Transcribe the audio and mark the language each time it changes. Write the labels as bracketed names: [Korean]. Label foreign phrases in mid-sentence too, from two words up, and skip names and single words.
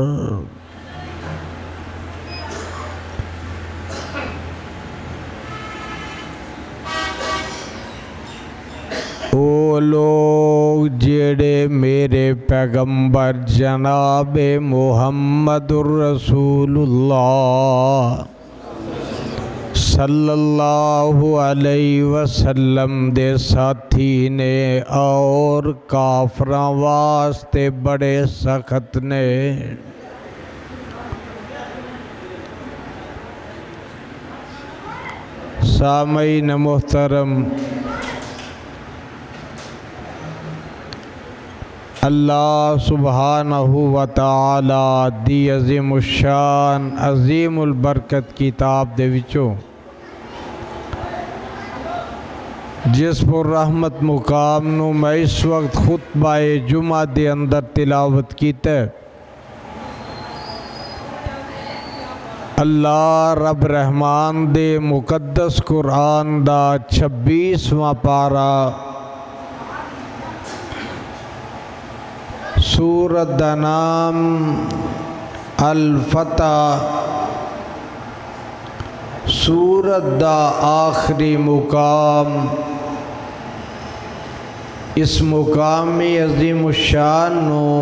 [Punjabi] او لوگ جیہڑے میرے پیغمبر جناب محمد رسول اللہ [Arabic] صلى الله عليه وسلم [Punjabi] دے ساتھی نے اور کافراں واسطے بڑے سخت نے. سامعین محترم, اللہ [Arabic] سبحانه وتعالى [Punjabi] دی عظیم الشان عظیم البرکت کتاب دے وچوں جس پر رحمت مقام نوں میں اس وقت خطبہ جمعہ دے اندر تلاوت کیتا. اللہ رب رحمان دے مقدس قرآن دا 26واں پارہ سورت دا نام الفتح، سورت دا آخری مقام، اس مقامی عظیم الشان نوں